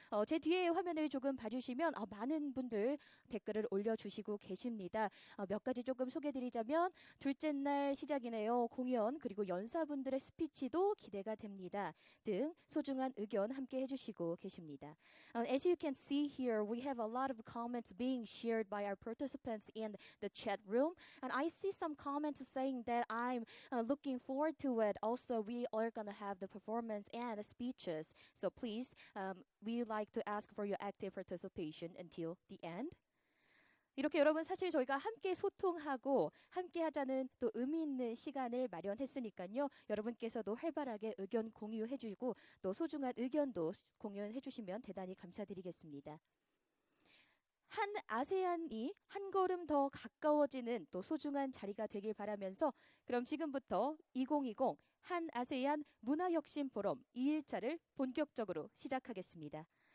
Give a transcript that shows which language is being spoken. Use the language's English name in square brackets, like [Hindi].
[Korean] 제 뒤에 화면을 조금 봐주시면 많은 분들 댓글을 올려주시고 계십니다. 몇 가지 조금 소개드리자면 둘째 날 시작이네요. 공연 그리고 연사분들의 스피치도 기대가 됩니다. 등 소중한 의견 함께 해주시고 계십니다. [English] As you can see here, we have a lot of comments being shared by our participants in the chat room, and I see some comments saying that I'm looking forward to it. Also, we are going to have the performance and the speeches, so please, we would like to ask for your active participation until the end. [Korean] 이렇게 여러분 사실 저희가 함께 소통하고 함께 하자는 또 의미 있는 시간을 마련했으니까요. 여러분께서도 활발하게 의견 공유해주고 또 소중한 의견도 공유해주시면 대단히 감사드리겠습니다. 한-아세안이 한 걸음 더 가까워지는 또 소중한 자리가 되길 바라면서 그럼 지금부터 2020 한-아세안 문화혁신포럼 2일차를 본격적으로 시작하겠습니다.